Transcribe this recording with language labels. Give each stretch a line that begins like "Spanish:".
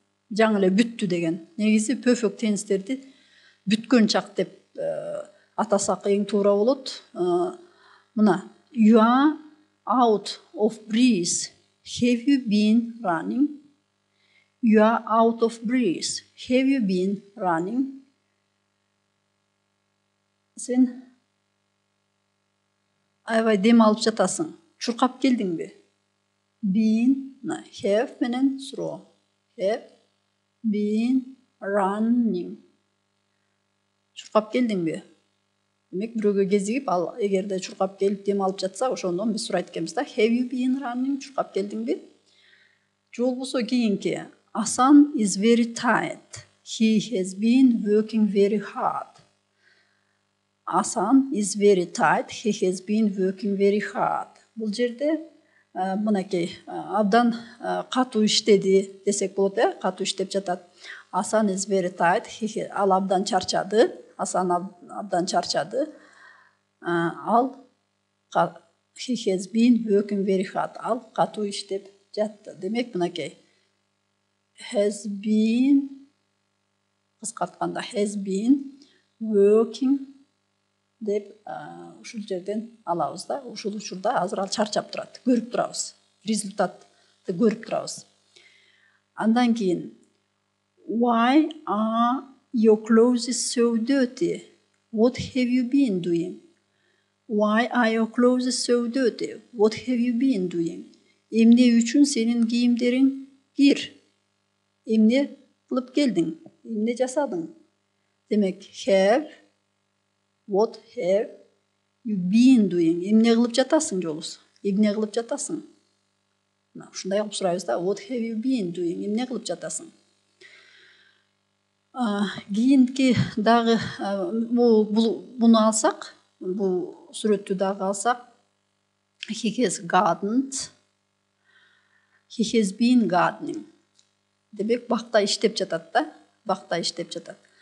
Kyrgyz: Жаңы эле бүттү деген. Негизи perfect tense'терди бүткөн чак деп атасак эң туура болот.
English: Мына you are out of breath. Have you been running? You are out of breath. Have you been running?
Kyrgyz: Sen аябай дем алып жатасың. Чуркап келдиңби?
English: Been, have
Kyrgyz: менен суроо.
English: Have been running.
Kyrgyz: Чуркап келдиңби? Демек бирөөгө кезигип, ал эгерде чуркап келип дем алып жатса, ошондон биз сурайт экенбиз да.
English: Have you been running?
Kyrgyz: Чуркап келдиңби? Же болбосо кийинки.
English: Hasan is very tired. He has been working very hard. Hasan is very tired. He has been working very hard.
Kyrgyz: Бул жерде мынакей абдан катуу иштеди десек болот, катуу иштеп жатат.
English: Hasan is very tired.
Kyrgyz: Ал абдан чарчады. Hasan абдан чарчады.
English: Ал he has been working very hard.
Kyrgyz: Ал катуу иштеп жатты. Демек мынакей has been, кыскартканда
English: has been working
Kyrgyz: деп ушул жерден алабыз да. Ушул учурда азыр ал чарчап турат. Көрүп турабыз. Результатты көрүп турабыз. Андан кийин
English: why are your clothes so dirty? What have you been doing? Why are your clothes so dirty? What have you been doing?
Kyrgyz: Эмне үчүн сенин кийимдериң кир? Эмне кылып келдиң? Эмне жасадың?
English: Демек have, what have you been doing?
Kyrgyz: Эмне кылып жатасың жолус? Эмне кылып жатасың? Мына ушундай кылып сурайбыз да.
English: What have you been doing?
Kyrgyz: Эмне кылып жатасың? Кийинки дагы буну алсак, бул сүрөттү дагы алсак,
English: he has gardened. He has been gardening.
Kyrgyz: Демек бакта иштеп жатат да. Бакта иштеп жатат.